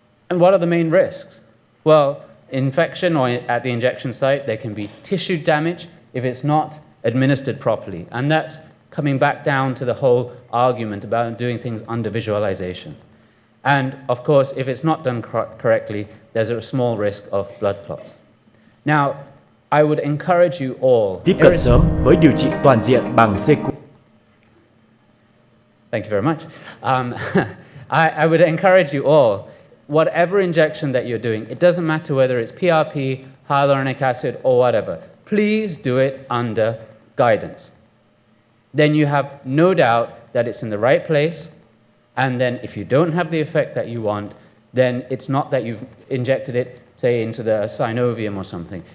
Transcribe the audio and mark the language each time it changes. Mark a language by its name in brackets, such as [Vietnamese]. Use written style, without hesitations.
[English] And what are the main risks? Well, infection or at the injection site, there can be tissue damage if it's not administered properly. And that's coming back down to the whole argument about doing things under visualization. And of course, if it's not done correctly, there's a small risk of blood clots. Now, I would encourage you all... [Vietnamese] Tiếp cận sớm với điều trị toàn diện bằng CQ. [English] Thank you very much. I would encourage you all, whatever injection that you're doing, it doesn't matter whether it's PRP, hyaluronic acid, or whatever, please do it under guidance. Then you have no doubt that it's in the right place, and then if you don't have the effect that you want, then it's not that you've injected it, say, into the synovium or something.